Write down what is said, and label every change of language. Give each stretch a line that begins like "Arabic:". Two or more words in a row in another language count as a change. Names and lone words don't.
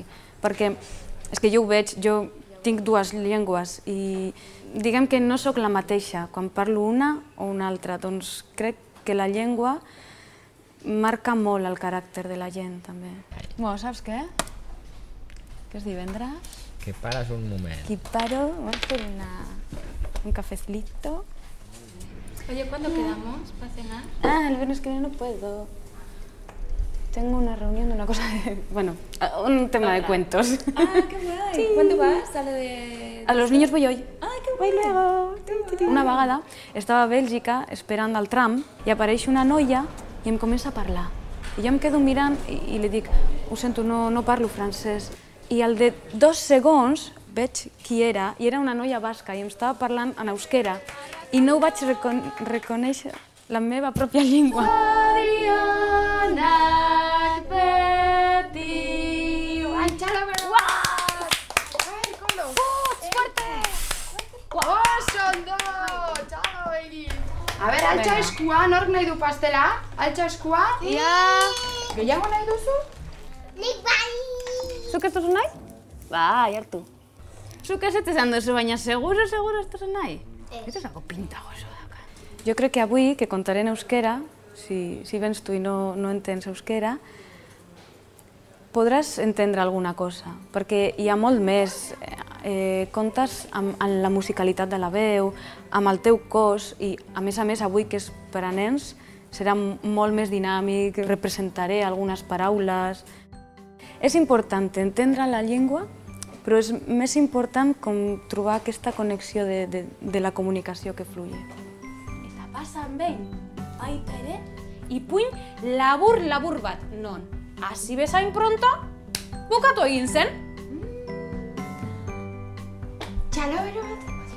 Catalan: Perquè és que jo ho veig, jo tinc dues llengües i diguem que no sóc la mateixa quan parlo una o una altra, doncs crec que la llengua marca molt el caràcter de la gent, també. Bueno, saps què? Que és divendres. Que pares un moment.
Spanish: Aquí paro, vamos a hacer un cafecito. Oye, ¿cuándo quedamos para cenar? El viernes que viene no puedo. Tengo una reunión de una cosa de... Bueno, un tema de cuentos. ¡Ah, qué guay! Sí. ¿Cuándo vas? ¿Sale de...? A los niños voy hoy. ¡Ay, qué Voy guay! luego.
Catalan: Una vegada estava a Bèlgica esperant el tram i apareix una noia i em comença a parlar. I jo em quedo mirant i li dic, ho sento, no parlo francès. I al de 2 segons veig qui era, i era una noia basca i em estava parlant en euskera i no ho vaig reconèixer la meva pròpia llengua.
Basque: A ber, altxa eskua, nork nahi du pastela? Altxa eskua? Ja! Gehiago nahi duzu? Nik bai. Zuk ez duzu nahi? Bai, hartu. Zuk ez esan duzu, baina seguro ez duzu nahi? Ez dago pinta gozo dauka.
Catalan: Jo crec que avui, que contaré en euskera, si vens tu i no entens euskera, podràs entendre alguna cosa, perquè hi ha molt més. Comptes amb la musicalitat de la veu, amb el teu cos i, a més, avui que és per a nens, serà molt més dinàmic, representaré algunes paraules. És important entendre la llengua, però és més important com trobar aquesta connexió de la comunicació que fluye.
Basque: Eta pasan behin, baita ere, ipuin labur bat, non, hasi bezain pronto, bukatu egin zen. Txalo bero bat?